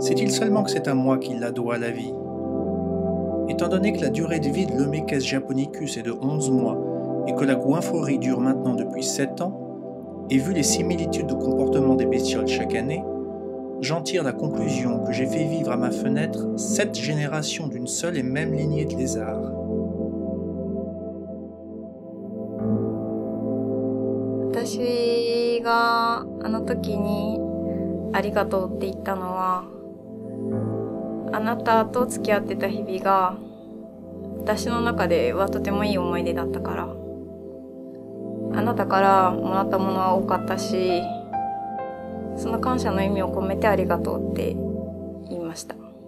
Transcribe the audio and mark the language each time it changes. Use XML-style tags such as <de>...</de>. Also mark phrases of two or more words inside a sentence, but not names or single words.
<fr>Sait-il seulement que c'est à moi qu'il la doit la vie? Étant donné que la durée de vie de l'Homekes japonicus est de 11 mois et que la goinfrerie dure maintenant depuis 7 ans, et vu les similitudes de comportement des bestioles chaque année, j'en tire la conclusion que j'ai fait vivre à ma fenêtre 7 générations d'une seule et même lignée de lézards.</fr> <ja>私があの時にありがとうって言ったのは、あなたと付き合ってた日々が私の中ではとてもいい思い出だったから、あなたからもらったものは多かったし、その感謝の意味を込めてありがとうって言いました。</ja>